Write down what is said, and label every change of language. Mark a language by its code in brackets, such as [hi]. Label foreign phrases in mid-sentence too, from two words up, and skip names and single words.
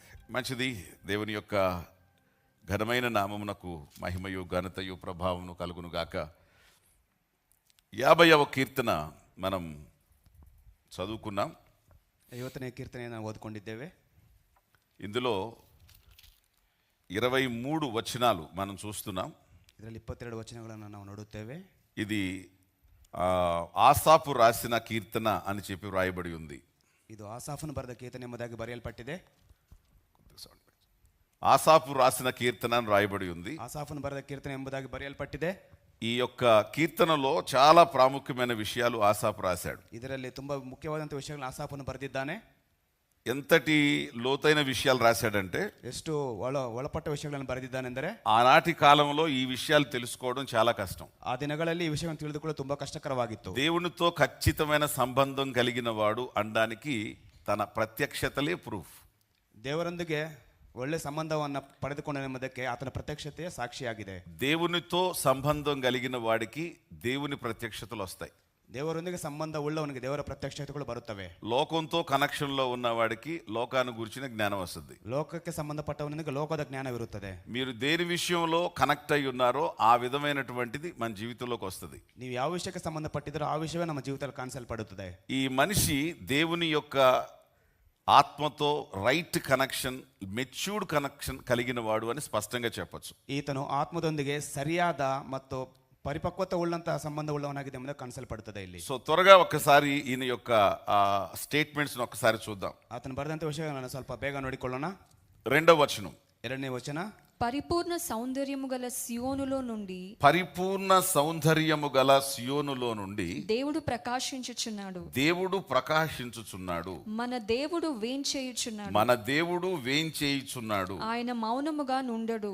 [te] మంచిది. దేవుని యొక్క ఘనమైన నామమునకు మహిమయు ఘనతయు ప్రభావమును కలుగునుగాక. 50వ కీర్తన మనం చదువుకున్నాం. [kn] 50ನೇ ಕೀರ್ತನೆಯನ್ನು ಓದಿಕೊಂಡಿದ್ದೇವೆ. [te] ఇందులో 23 వచనాలు మనం చూస్తున్నాం. [kn] ಇದರಲ್ಲಿ 22 ವಚನಗಳನ್ನು ನಾವು ನೋಡುತ್ತೇವೆ. [te] ఇది ఆసాపు రాసిన కీర్తన అని చెప్పి వ్రాయబడి ఉంది. [kn] ಇದು ಆಸಾಫನು ಬರೆದ ಕೀರ್ತನೆ ಎಂಬುದಾಗಿ ಬರೆಯಲ್ಪಟ್ಟಿದೆ. [te] ఆసాపు రాసిన కీర్తన అని రాయబడి ఉంది. [kn] ಆಸಾಫನು ಬರೆದ ಕೀರ್ತನೆ ಎಂಬುದಾಗಿ ಬರೆಯಲ್ಪಟ್ಟಿದೆ. [te] ఈ యొక్క కీర్తనలో చాలా ప్రాముఖ్యమైన విషయాలు ఆసాపు రాశాడు. [kn] ಇದರಲ್ಲಿ ತುಂಬಾ ಮುಖ್ಯವಾದಂಥ ವಿಷಯಗಳನ್ನು ಆಸಾಫನು ಬರೆದಿದ್ದಾನೆ. [te] ఎంతటి లోతైన విషయాలు రాశాడంటే [kn] ಎಷ್ಟು ಒಳಪಟ್ಟ ವಿಷಯಗಳನ್ನು ಬರೆದಿದ್ದಾನೆಂದರೆ [te] ఆనాటి కాలంలో ఈ విషయాలు తెలుసుకోవడం చాలా కష్టం. [kn] ಆ ದಿನಗಳಲ್ಲಿ ಈ ವಿಷಯವನ್ನು ತಿಳಿದುಕೊಳ್ಳಲು ತುಂಬಾ ಕಷ್ಟಕರವಾಗಿತ್ತು. [te] దేవునితో ఖచ్చితమైన సంబంధం కలిగిన వాడు అనడానికి తన ప్రత్యక్షతలే ప్రూఫ్. [kn] ದೇವರೊಂದಿಗೆ ಒಳ್ಳೆ ಸಂಬಂಧವನ್ನು ಪಡೆದುಕೊಂಡನೆಂಬುದಕ್ಕೆ ಆತನ ಪ್ರತ್ಯಕ್ಷತೆಯೇ ಸಾಕ್ಷಿಯಾಗಿದೆ. [te] దేవునితో సంబంధం కలిగిన వాడికి దేవుని ప్రత్యక్షతలు వస్తాయి. [kn] ದೇವರೊಂದಿಗೆ ಸಂಬಂಧ ಉಳ್ಳವನಿಗೆ ದೇವರ ಪ್ರತ್ಯಕ್ಷತೆಗಳು ಬರುತ್ತವೆ. [te] లోకంతో కనెక్షన్లో ఉన్నవాడికి లోకాన్ని గురించిన జ్ఞానం వస్తుంది. [kn] ಲೋಕಕ್ಕೆ ಸಂಬಂಧಪಟ್ಟವನಿಗೆ ಲೋಕದ ಜ್ಞಾನವಿರುತ್ತದೆ. [te] మీరు దేని విషయంలో కనెక్ట్ అయి ఉన్నారో ఆ విధమైనటువంటిది మన జీవితంలోకి వస్తుంది. [kn] ನೀವು ಯಾವ ವಿಷಯಕ್ಕೆ ಸಂಬಂಧಪಟ್ಟಿದ್ರೋ ಆ ವಿಷಯವೇ ನಮ್ಮ ಜೀವಿತದಲ್ಲಿ ಕಾಣಿಸಲ್ಪಡುತ್ತದೆ. [te] ఈ మనిషి దేవుని యొక్క ఆత్మతో [en] right connection, matured connection [te] కలిగిన వాడు అని స్పష్టంగా చెప్పొచ్చు. [kn] ಈತನು ಆತ್ಮದೊಂದಿಗೆ ಸರಿಯಾದ ಮತ್ತು ಪರಿಪಕ್ವತೆ ಉಳ್ಳಂತಹ ಸಂಬಂಧ ಉಳ್ಳವನಾಗಿದೆ ಎಂಬುದು ಕಾಣಿಸಲ್ಪಡುತ್ತದೆ ಇಲ್ಲಿ. [te] సో త్వరగా ఒక్కసారి ఈయన యొక్క స్టేట్మెంట్స్ ఒక్కసారి చూద్దాం. [kn] ಆತನು ಬರೆದಂಥ ವಿಷಯಗಳನ್ನು ಸ್ವಲ್ಪ ಬೇಗ ನೋಡಿಕೊಳ್ಳೋಣ. [te] 2వ వచనం, [kn] 2ನೇ ವಚನ. [te] పరిపూర్ణ సౌందర్యము గల సియోనులో నుండి, పరిపూర్ణ సౌందర్యము గల సియోనులో నుండి దేవుడు ప్రకాశించుచున్నాడు. దేవుడు ప్రకాశించుచున్నాడు. మన దేవుడు వేంచేయుచున్నాడు. మన దేవుడు వేంచేయుచున్నాడు. ఆయన మౌనముగా నుండడు.